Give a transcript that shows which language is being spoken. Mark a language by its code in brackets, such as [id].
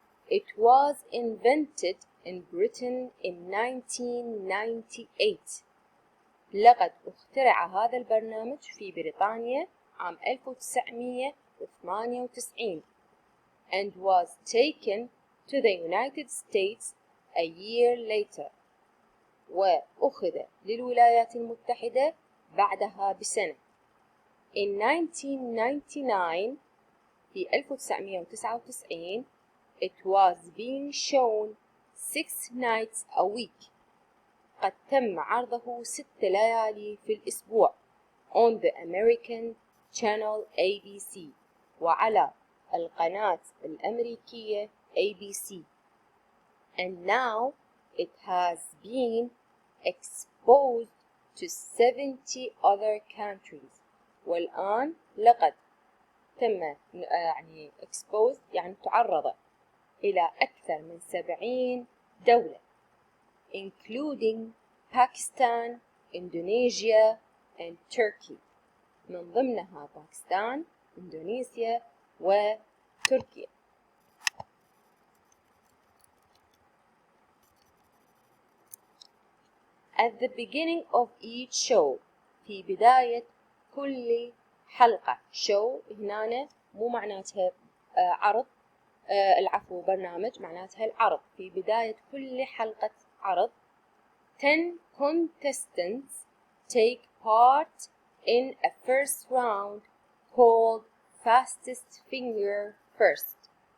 [en] It was invented in Britain in 1998. [ar] لقد اخترع هذا البرنامج في بريطانيا عام 1998 [en] and was taken to the United States a year later. [ar] وأخذ للولايات المتحدة بعدها بسنة. [en] In 1999 [ar] في 1999 [en] it was being shown 6 nights a week. [ar] قد تم عرضه 6 ليالي في الأسبوع [en] on the American channel ABC [ar] وعلى القناة الأمريكية ABC. [en] And now it has been exposed to 70 other countries. [ar] والآن لقد تم exposed يعني تعرض إلى أكثر من 70 دولة [en] including Pakistan, Indonesia and Turkey. [ar] من ضمنها باكستان، إندونيسيا وتركيا. [en] At the beginning of each show، [ar] في بداية كل حلقة. show هنا مو معناتها عرض، العفو برنامج معناتها العرض. في بداية كل حلقة عرض [en] 10 contestants take part in a first round called fastest finger first.